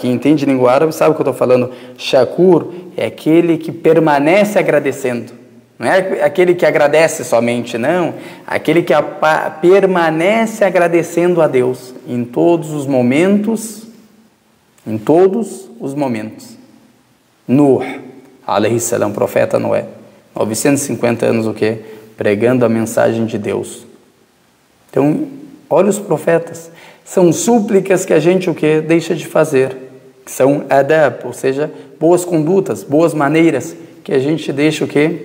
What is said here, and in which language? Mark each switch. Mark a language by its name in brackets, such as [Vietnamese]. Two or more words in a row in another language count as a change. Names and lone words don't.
[Portuguese] Quem entende língua árabe sabe o que eu estou falando. Shakur é aquele que permanece agradecendo. Não é aquele que agradece somente, não. Aquele que permanece agradecendo a Deus em todos os momentos. Em todos os momentos. [Arabic] Nuh, عليه السلام, [Portuguese] profeta Noé. 950 anos o quê? Pregando a mensagem de Deus. Então, olha os profetas. São súplicas que a gente o quê? Deixa de fazer. São adab, ou seja, boas condutas, boas maneiras, que a gente deixa o quê?